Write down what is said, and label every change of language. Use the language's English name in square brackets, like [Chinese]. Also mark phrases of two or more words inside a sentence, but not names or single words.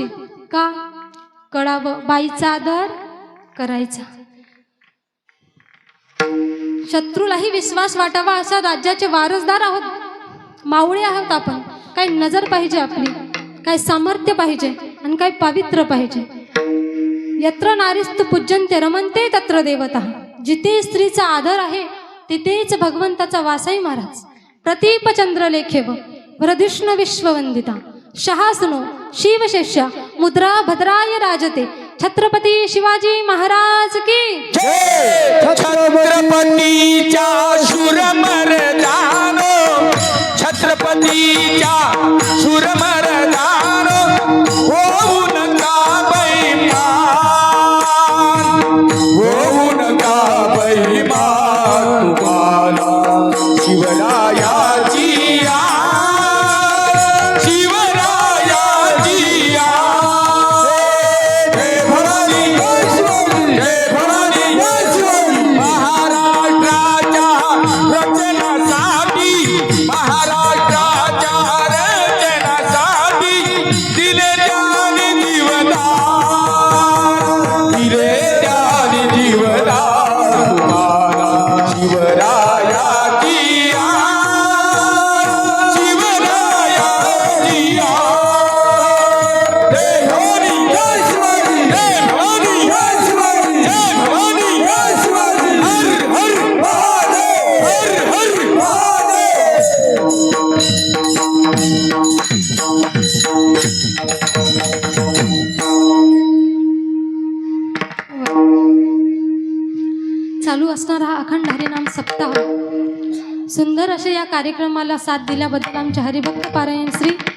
[Marathi] का? कळावं, बाईचा आदर करायचा. शत्रूलाही विश्वास वाटावा असा राज्याचे वारसदार आहोत, मावळे आहोत आपण. काय नजर पाहिजे आपली, काय सामर्थ्य पाहिजे आणि काय पवित्र पाहिजे. [Sanskrit] यत्र नारीस्तु पूज्यन्ते रमन्ते तत्र देवता. [Marathi] जिथे स्त्रीचा आदर आहे तिथेच भगवंताचा वासही महाराज. [Sanskrit] प्रतीप चंद्रलेखेव वरधिष्णु विश्ववंदिता शहासनो शिवशिष्य मुद्रा भद्राय राजते. [Marathi] छत्रपती शिवाजी महाराज की छत्रपतीच्या शूरमर्दानो, छत्रपतीच्या शूरमर्दानो, होऊ नका बैमान, होऊ नका बैमान. तुम्हाला शिवरायाची आस, शिवरायाची आस. जय भवानी, जय भवानी. महाराष्ट्राच्या रचनासाठी, महाराष्ट्राच्या रचनासाठी दिले त्याने जीवदान, दिले त्याने जीवदान. तुम्हाला शिवरायाची आस, शिवरायाची आस. जय भवानी, जय शिवाजी, जय भवानी, जय शिवाजी, जय भवानी, जय शिवाजी. हर हर महादेव, हर हर महादेव. चालू असणारा हा अखंड हरिनाम सप्ताह, सुंदर अशा या कार्यक्रमाला साथ दिल्याबद्दल आमचे हरिभक्त पारायण श्री